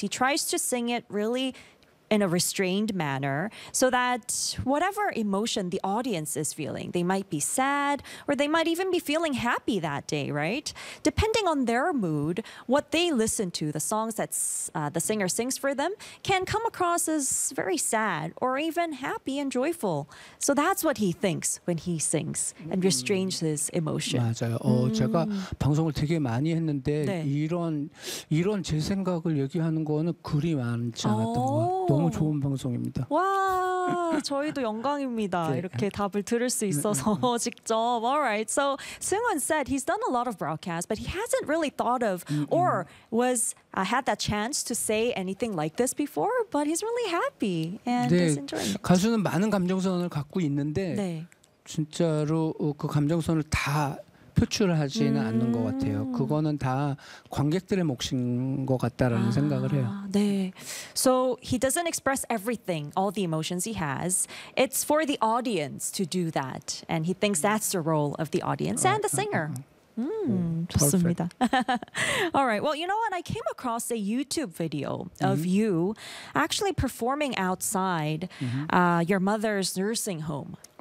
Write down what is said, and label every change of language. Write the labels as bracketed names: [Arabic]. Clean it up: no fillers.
[English] He tries to sing it really in a restrained manner so that whatever emotion the audience is feeling, they might be sad or they might even be feeling happy that day, right? Depending on their mood, what they listen to, the songs that the singer sings for them can come across as very sad or even happy and joyful. So that's what he thinks when he sings and restrains his emotion. [Korean] 맞아요. 제가 방송을 되게 많이 했는데 네. 이런 제 생각을 얘기하는 거는 그리 많지 않았던 것 같아요. 너무 좋은 방송입니다. 와, 저희도 영광입니다. 네. 이렇게 답을 들을 수 있어서 직접. [English] All right. So Seung-eun said he's done a lot of broadcasts, but he hasn't really thought of or was had that chance to say anything like this before. But he's really happy and [Korean] 네. [English] is enjoying. 네, [Korean] 가수는 많은 감정선을 갖고 있는데 네. 진짜로 그 감정선을 다 표출하지는 않는 것 같아요. 그거는 다 관객들의 몫인 것 같다라는 생각을 해요. 네. [English] So he doesn't express everything, all the emotions he has. It's for the audience to do that. And he thinks that's the role of the audience and the singer. [Korean] 좋습니다. [English] All right. Well, you know what? I came across a YouTube video of you actually performing outside your mother's nursing home.